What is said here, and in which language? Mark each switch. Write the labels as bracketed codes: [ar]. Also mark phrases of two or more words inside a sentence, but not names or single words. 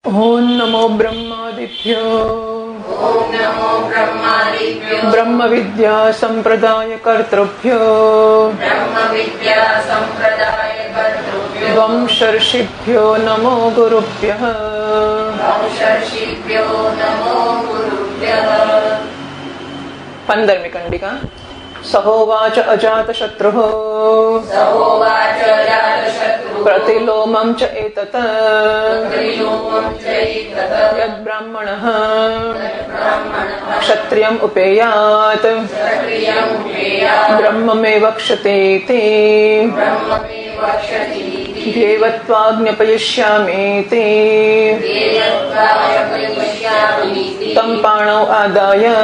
[sa] ओम नमो ब्रह्मादिभ्यो ब्रह्म विद्या संप्रदाय कर्तृभ्यो वंशर्षिभ्यो नमो गुरुभ्यः 15મી કંડિકા સહોવાચ અજાતશત્રુઃ प्रतिलोमं च एतत् यद्ब्राह्मणः क्षत्रियम् उपेयात् ब्रह्ममेव वक्ष्यते ध्येयत्वाज्ञापयिष्यामीति तं पाणौ आदाय